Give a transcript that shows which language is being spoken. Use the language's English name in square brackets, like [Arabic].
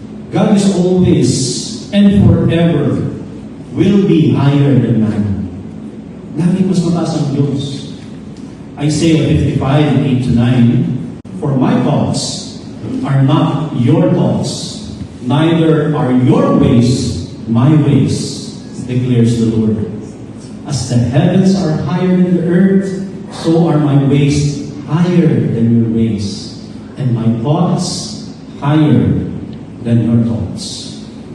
[English] God is always and forever will be higher than man. [Filipino] Lagi mas mataas ang Diyos. [English] Isaiah 55:8-9, "For my thoughts are not your thoughts, neither are your ways my ways, declares the Lord. As the heavens are higher than the earth, so are my ways higher than your ways, and my thoughts higher than your thoughts."